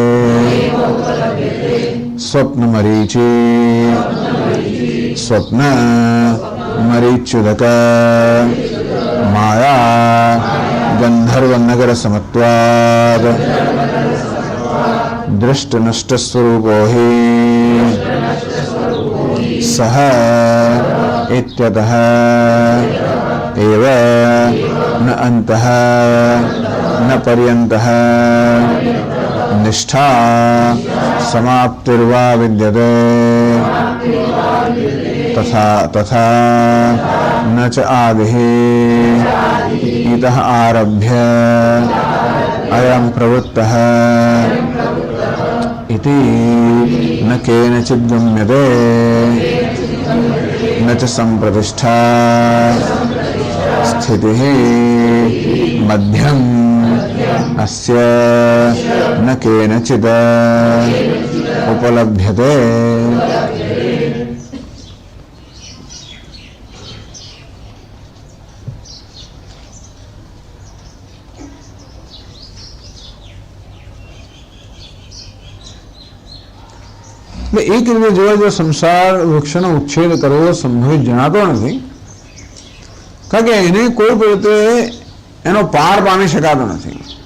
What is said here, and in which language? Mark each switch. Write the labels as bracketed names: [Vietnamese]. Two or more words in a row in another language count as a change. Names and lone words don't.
[Sanskrit] સ્વપ્ન મરીચી સ્વપ્ન મરીચ્યુદક માયા ગંધર્વ નગર સમત્વાદ દૃષ્ટ નષ્ટ સ્વરૂપો હિ સહ ઇત્યતઃ એવ ન અંતઃ ન પર્યંતઃ નિષ્ઠા સમાપ્તિર્વા વિદ્યતે तथा न च आदिः इतः आरभ्य अयं प्रवृत्तः इति न केनचित् गम्यते न च संप्रतिष्ठा स्थितिः मध्यम् अस्य न केनचित् उपलभ्यते। [Gujarati] એક રીતે જોવા જો સંસાર વૃક્ષનો ઉચ્છેદ કરવો સંભવિત જણાતો નથી, કારણ કે એને કોઈ રીતે એનો પાર પામી શકાતો નથી.